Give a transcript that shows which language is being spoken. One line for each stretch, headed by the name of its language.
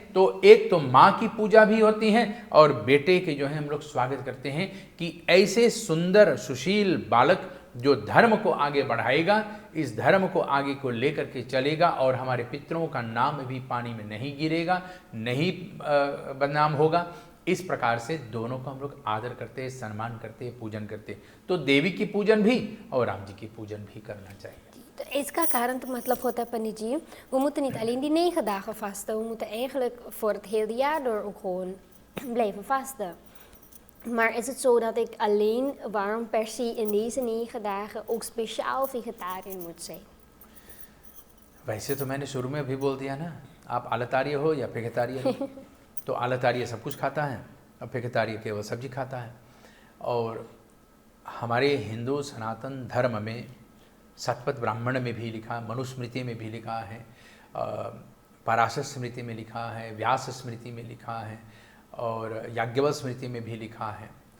Hindi: तो एक तो माँ की पूजा भी होती है और बेटे के जो है हम लोग स्वागत करते हैं कि ऐसे सुंदर सुशील बालक जो धर्म को आगे बढ़ाएगा, इस धर्म को आगे को लेकर के चलेगा और हमारे पितरों का नाम भी पानी में नहीं गिरेगा, नहीं बदनाम होगा। इस प्रकार से दोनों को हम लोग आदर करते हैं, सम्मान करते हैं, पूजन करते हैं। तो देवी की पूजन भी और राम जी की पूजन भी करना चाहिए। तो इसका कारण तो मतलब होता है पंडित जी,
Dutch: we moeten niet alleen die 9 dagen vasten, we moeten eigenlijk voor het hele jaar door ook gewoon blijven vasten. Maar is het zo dat ik alleen, waarom per se in deze 9 dagen ook speciaal vegetariër moet zijn?
Hindi: वैसे तो मैंने शुरू में भी बोल दिया ना, आप आलतार्य हो या फेगतार्य हो। तो आलतार्य सब कुछ खाता है और फेगतार्य केवल सब्जी खाता है। और हमारे हिंदू सनातन धर्म में सतपथ ब्राह्मण में भी लिखा, मनुस्मृति में भी लिखा है, पराशर स्मृति में लिखा है, व्यास स्मृति में लिखा है और याज्ञवल्क्य स्मृति में भी लिखा है।